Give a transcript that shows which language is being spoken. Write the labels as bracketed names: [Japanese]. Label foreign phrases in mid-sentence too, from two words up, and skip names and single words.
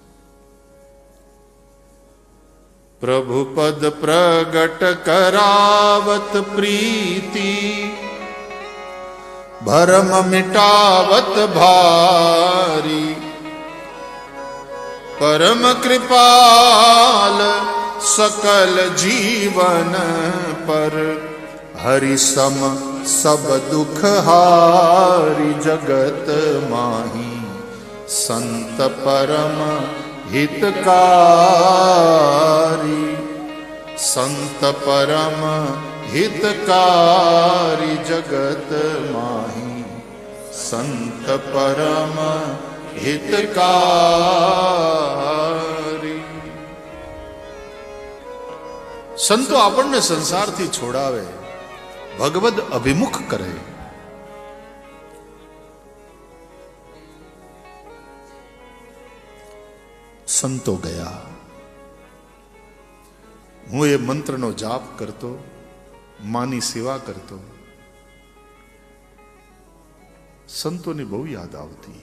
[Hindi] प्रभु पद प्रगट करावत प्रीति, भरम मिटावत भारी. परम कृपाल सकल जीवन पर, हरि सम सब दुख हारी. जगत माही संत परम हितकारी. संत परम हितकारी जगत माही संत परम हितकारी। [Gujarati] संतो આપણને સંસારથી છોડાવે, ભગવદ અભિમુખ કરે। સંતો ગયા, હું એ મંત્રનો જાપ કરતો, માની સેવા કરતો, સંતોની બહુ યાદ આવતી।